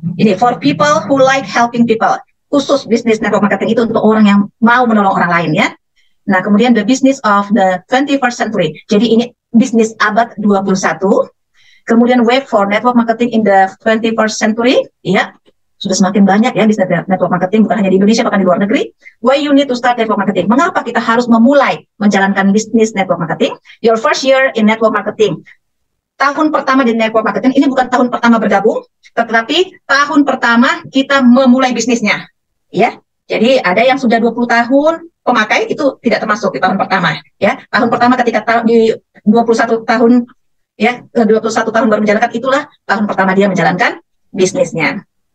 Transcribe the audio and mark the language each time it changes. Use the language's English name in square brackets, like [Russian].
[English] Ini for people who like helping people. [Indonesian] Khusus bisnis network marketing itu untuk orang yang mau menolong orang lain ya. Nah, kemudian [English] the business of the 21st century. [Indonesian] Jadi ini bisnis abad 21. Kemudian [English] wave for network marketing in the 21st century. [Indonesian] Ya, sudah semakin banyak ya bisnis network marketing, bukan hanya di Indonesia, bahkan di luar negeri. [English] Why you need to start network marketing? [Indonesian] Mengapa kita harus memulai menjalankan bisnis network marketing? [English] Your first year in network marketing. [Indonesian] Tahun pertama di network marketing, ini bukan tahun pertama bergabung, tetapi tahun pertama kita memulai bisnisnya. Ya, jadi ada yang sudah 20 tahun pemakai, itu tidak termasuk di tahun pertama. Ya, tahun pertama ketika di 21 tahun, ya, 21 tahun baru menjalankan, itulah tahun pertama dia menjalankan bisnisnya.